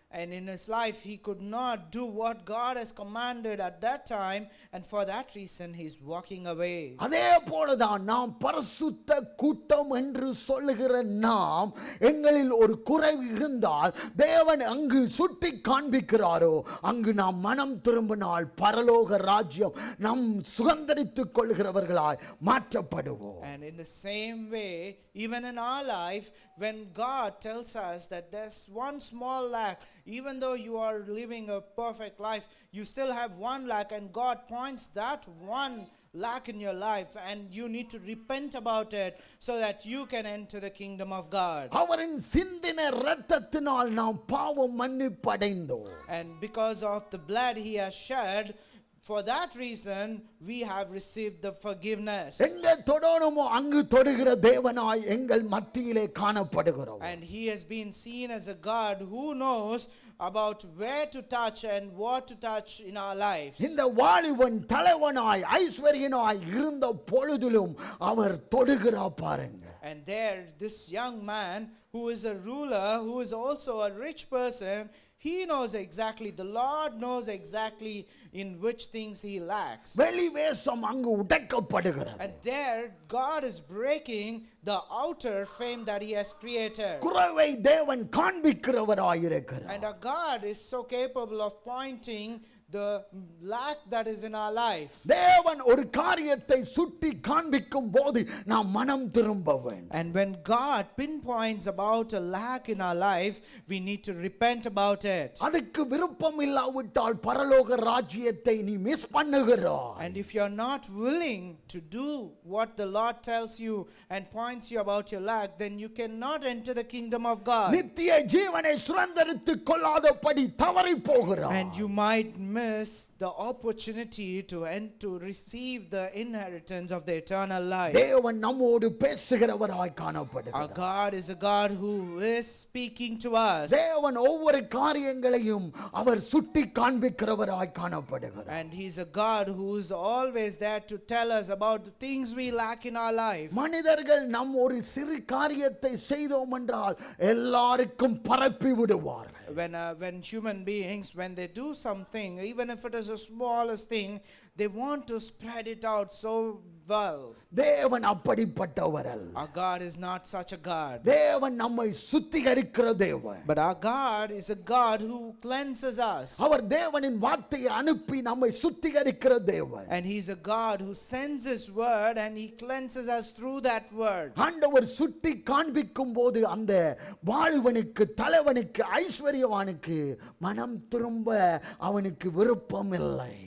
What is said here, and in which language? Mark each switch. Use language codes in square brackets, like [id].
[en] And in his life he could not do what God has commanded at that time, and for that reason he's walking away. [ta] அதே போலதான் நாம் பரிசுத்த கூட்டம் என்று சொல்லுகிற நாம், எங்களில் ஒரு குறைவு இருந்தால் தேவன் அங்கு சுட்டி காண்பிக்கிறாரோ அங்கு நாம் மனம் திரும்பினால் பரலோக ராஜ்யம் நம் சுதந்தரித்துக் கொள்கிறவர்களாய் மாற்றப்படுவோம். [en] And in the same way, even in our life, when God tells us that there's one small lack, even though you are living a perfect life, you still have one lack, and God points that one lack in your life, and you need to repent about it so that you can enter the kingdom of God. [ta] அவரின் சிந்தின இரத்தத்தினால் நாம் பாவம் மன்னிப்படைந்தோம். [en] And because of the blood he has shed, for that reason we have received the forgiveness. [ta] எங்கே தொடணுமோ அங்கு தொடுகிற தேவனாய் எங்கள் மத்தியிலே காணப்படுகிறோம். [en] And he has been seen as a God who knows about where to touch and what to touch in our lives. [ta] இந்த வாலிபன் தலைவனாய் ஐஸ்வர்யனாய் இருந்த பொழுதிலும் அவர் தொடுகிறார் பாருங்க. [en] And there this young man who is a ruler, who is also a rich person, he knows exactly, the Lord knows exactly in which things he lacks. [ta] வெளிவேஷம் அங்கு உடைக்கப்படுகிறது. [en] And there God is breaking the outer fame that he has created. [ta] குறைவை தேவன் காண்பிக்கிறவராய் இருக்கிறார். [en] And our God is so capable of pointing the lack that is in our life. [ta] தேவன் ஒரு காரியத்தை சுட்டி காண்பிக்கும் போது நாம் மனம் திரும்ப வேண்டும். [en] And when God pinpoints about a lack in our life, we need to repent about it. [ta] அதுக்கு விருப்பம் இல்லாவிட்டால் பரலோக ராஜ்யத்தை நீ miss பண்ணுகிறாய். [en] And if you are not willing to do what the Lord tells you and points you about your lack, then you cannot enter the kingdom of God. [ta] நித்திய ஜீவனை சுதந்தரித்துக் கொள்ளாதபடி தவறி போகிறாய். [en] And you might miss the opportunity to receive the inheritance of the eternal life. [ta] தேவன் நம்மோடு பேசுகிறவராய் [en] Our [ta] காணப்படுகிறார். [en] God is a God who is speaking to us. [ta] தேவன் ஒவ்வொரு காரியங்களையும் அவர் சுட்டி காண்பிக்கிறவராய் காணப்படுகிறார். [en] And he's a God who is always there to tell us about the things we lack in our life. [ta] மனிதர்கள் நம் ஒரு சிறு காரியத்தை செய்தோம் என்றால் எல்லாருக்கும் பரப்பி விடுவார்கள். [en] When human beings, when they do something, even if it is the smallest thing, They want to spread it out so well. [ta] தேவன் அப்படிப்பட்டவர் அல்ல. [en] Our God is not such a God. [ta] தேவன் நம்மை சுத்திகரிக்கிற தேவன். [en] But our God is a God who cleanses us. [ta] அவர் தேவனின் வார்த்தையை அனுப்பி நம்மை சுத்திகரிக்கிற தேவன். [en] And He's a God who sends His word and He cleanses us through that word. [ta] ஆண்டவர் சுட்டி காண்பிக்கும் போது அந்த வாழ்வனுக்கு தலைவனுக்கு ஐஸ்வர்யவானுக்கு மனம் திரும்ப அவனுக்கு விருப்பம் இல்லை.